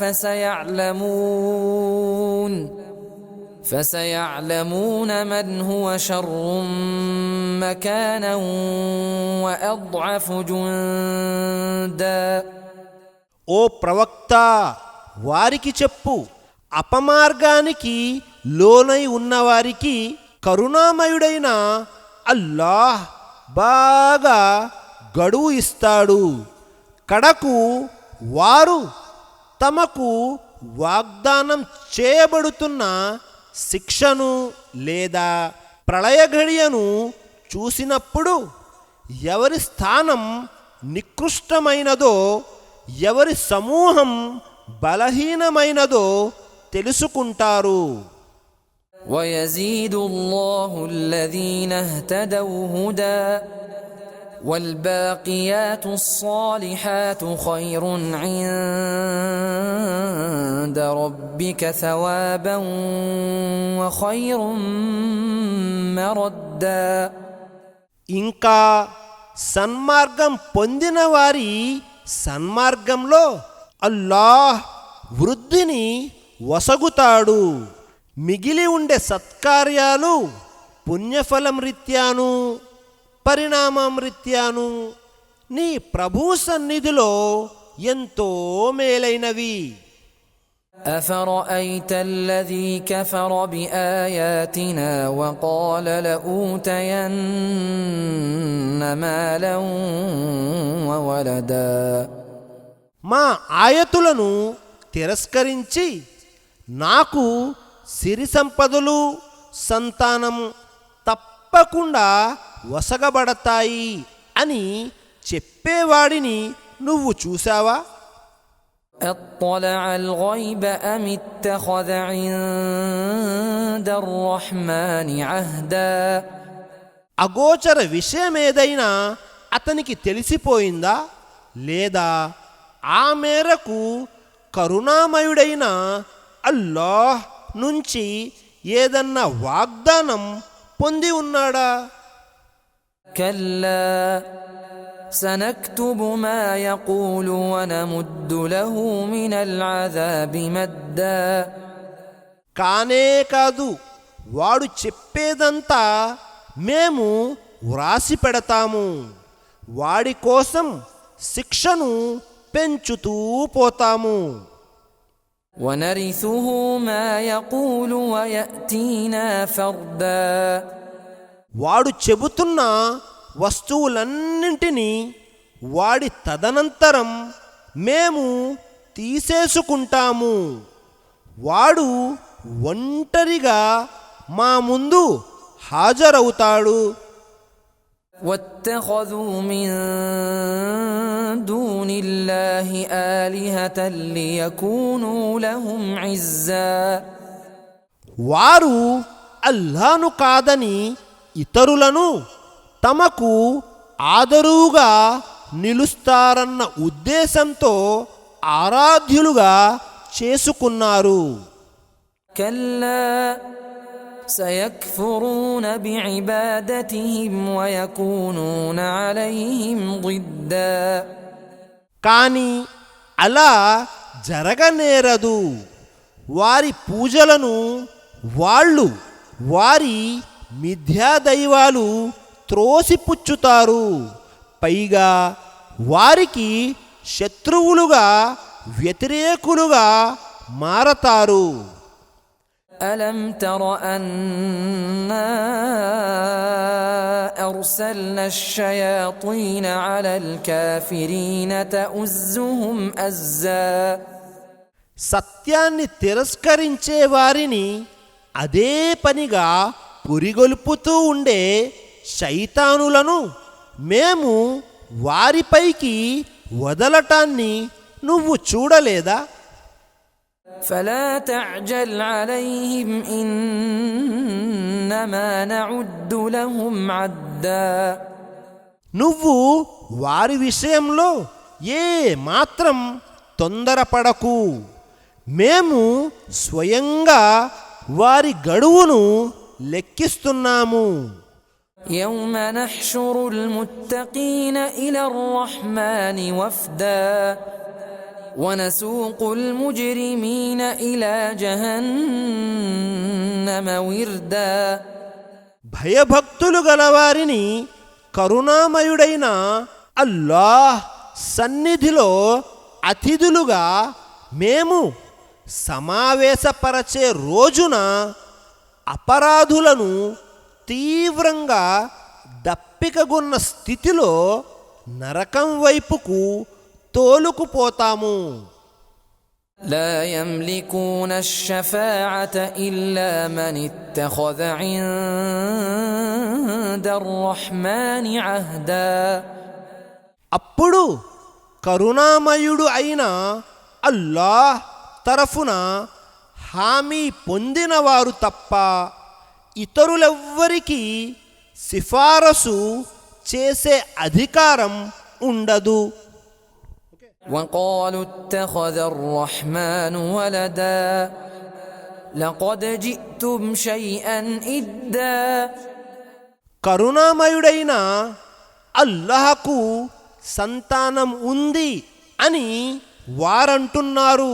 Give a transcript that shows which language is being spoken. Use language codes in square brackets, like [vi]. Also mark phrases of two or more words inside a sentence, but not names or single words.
[ar] فسيعلمون من هو شر مكانا وأضعف جندا. [te] ఓ ప్రవక్త, వారికి చెప్పు, అపమార్గానికి లోనై ఉన్నవారికి కరుణామయుడైన అల్లాహ్ బాగా గడువు ఇస్తాడు. కడకు వారు తమకు వాగ్దానం చేయబడుతున్న శిక్షను లేదా ప్రళయఘడియను చూసినప్పుడు ఎవరి స్థానం నికృష్టమైనదో, ఎవరి సమూహం బలహీనమైనదో తెలుసుకుంటారు. [ar] ويزيد الله الذين اهتدوا هدى والباقيات الصالحات خير عند ربك ثوابا وخير مردا. [te] ఇంకా సన్మార్గం పొందిన వారి సన్మార్గంలో అల్లాహ్ వృద్ధిని వసగుతాడు. మిగిలి ఉండే సత్కార్యాలు పుణ్యఫలం రీత్యాను పరిణామం రీత్యాను నీ ప్రభు సన్నిధిలో ఎంతో మేలైనవి. [ar] أفرأيت الذي كفر بآياتنا وقال لأوتين مالا وولدا [te] మా ఆయతులను తిరస్కరించి నాకు సిరి సంపదలు సంతానం తప్పకుండా వసగబడతాయి అని చెప్పేవాడిని నువ్వు చూశావా? [ar] أطلع الغيب أم اتخذ عند الرحمن عهدا [te] అగోచర విషయమేదైనా అతనికి తెలిసిపోయిందా లేదా ఆ మేరకు కరుణామయుడైన అల్లాహ్ నుంచి ఏదన్నా వాగ్దానం పొంది ఉన్నాడా? [ar] كلا سنكتب ما يقول ونمد له من العذاب مدا [te] కానే కాదు, వాడు చెప్పేదంతా మేము వ్రాసి పెడతాము, వాడి కోసం శిక్షను పెంచుతూ పోతాము. [ar] ونرثه ما يقول ويأتينا فردا [te] వాడు చెబుతున్న వస్తువులన్నింటినీ వాడి తదనంతరం మేము తీసేసుకుంటాము. వాడు ఒంటరిగా మా ముందు హాజరవుతాడు. [ar] واتخذوا من دون الله آلهة ليكونوا لهم عزا [te] వారు అల్లాను కాదని ఇతరులను తమకు ఆదరువుగా నిలుస్తారన్న ఉద్దేశంతో ఆరాధ్యులుగా చేసుకున్నారు. [ar] كلا سيكفرون بعبادتهم ويكونون عليهم ضدا [te] కానీ అలా జరగనేరదు. వారి పూజలను వాళ్ళు వారి మిథ్యాదైవాలు త్రోసిపుచ్చుతారు. పైగా వారికి శత్రువులుగా వ్యతిరేకులుగా మారతారు. [ar] ألم تر أنا أرسلنا الشياطين على الكافرين تؤزهم أزا [te] సత్యాన్ని తిరస్కరించే వారిని అదే పనిగా పురిగొల్పుతూ ఉండే శైతానులను మేము వారిపైకి వదలటాన్ని నువ్వు చూడలేదా? [ar] فلا تعجل عليهم إنما نعد لهم عدا [te] నువ్వు వారి విషయంలో ఏ మాత్రం తొందరపడకు. మేము స్వయంగా వారి గడువును లెక్కిస్తున్నాము. [ar] يوم نحشر المتقين إلى الرحمن وفدا ونسوق المجرمين إلى جهنم وردا [te] భయభక్తులు గలవారిని కరుణామయుడైన అల్లాహ్ సన్నిధిలో అతిథులుగా మేము సమావేశపరచే రోజున అపరాధులను తీవ్రంగా దప్పికగొన్న స్థితిలో నరకం వైపుకు తోలుకుపోతాము. [ar] لا يملكون الشفاعة إلا من اتخذ عند الرحمن عهدا [te] అప్పుడు కరుణామయుడు అయిన అల్లాహ్ తరఫున హామీ పొందినవారు తప్ప ఇతరులెవ్వరికీ సిఫారసు చేసే అధికారం ఉండదు. [ar] وقالوا اتخذ الرحمن ولدا لقد جئتم شيئا إدا [te] కరుణామయుడైన అల్లాహకు సంతానం ఉంది అని వారంటున్నారు.